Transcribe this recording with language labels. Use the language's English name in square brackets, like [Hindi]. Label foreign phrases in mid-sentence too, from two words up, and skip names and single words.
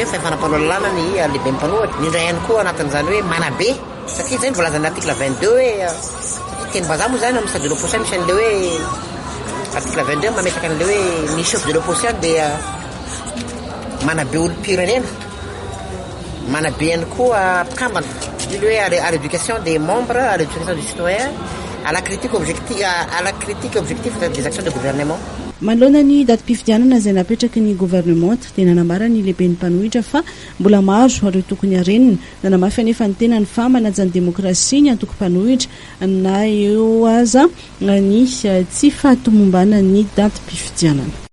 [Malagasy] hoe fahefanam-panao lalàna ny lehibe mpanohitra indray ihany koa anatin'izany hoe manabe satria zay ny voalazan'ny article 22 hoe teny bazaha moa zany amin'ny [French] stade de l'opposition [Malagasy] misy an'le hoe article 22 mametraka an'le hoe ny [French] chef de l'opposition [Malagasy] dia manabe olo-pirenena manabe ihany koa mpikambana le hoe [French] à l'éducation des membres, à l'éducation des citoyens, à la critique objective des actions de gouvernement. [Malagasy] Manoloana ny datim-pifidianana izay napetraky ny gouvernement dia nanambara ny lehiben'ny mpanohitra fa mbola maro ireo tokony harenina nanamafy anefa ny tenany fa manaja ny demokrasia ny antoko mpanohitra na eo aza ny tsy fahatomombana ny datim-pifidianana.